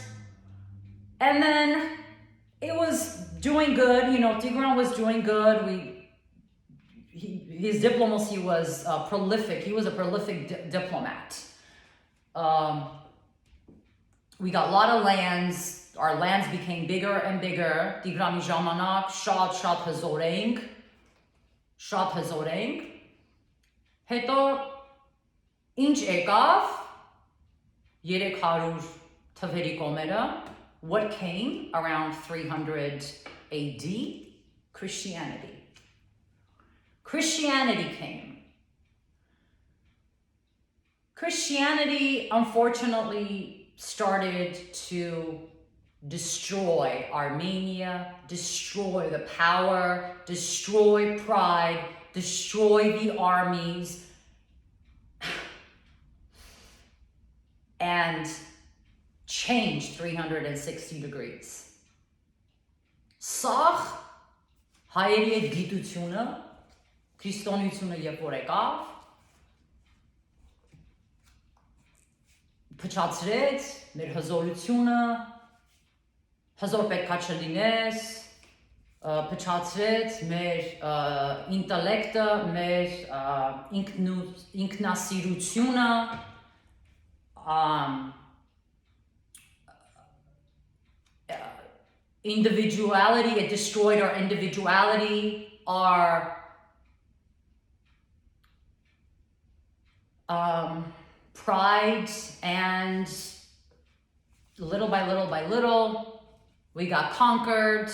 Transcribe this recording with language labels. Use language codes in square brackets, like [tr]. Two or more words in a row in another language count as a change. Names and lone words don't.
[en] And then it was doing good, Tigran was doing good. His diplomacy was prolific. He was a prolific diplomat. We got a lot of lands. Our lands became bigger and bigger. [hy] Tigrani Jamanak, շատ հզոր ենք. Հետո ինչ եկավ 300 թվերի կոմերը. [en] What came around 300 AD? Christianity. Christianity came. Christianity, unfortunately, started to destroy Armenia, destroy the power, destroy pride, destroy the armies, and change 360 degrees. [hy] Սաղ հայերի այդ գիտությունը, քրիստոնեությունը երբ որ եկավ, փչացրեց մեր հզորությունը, հզոր պետքա չլինես, փչացրեց մեր ինտելեկտը, մեր ինքնասիրությունը, [en] individuality. It destroyed our individuality, our pride, and little by little, we got conquered.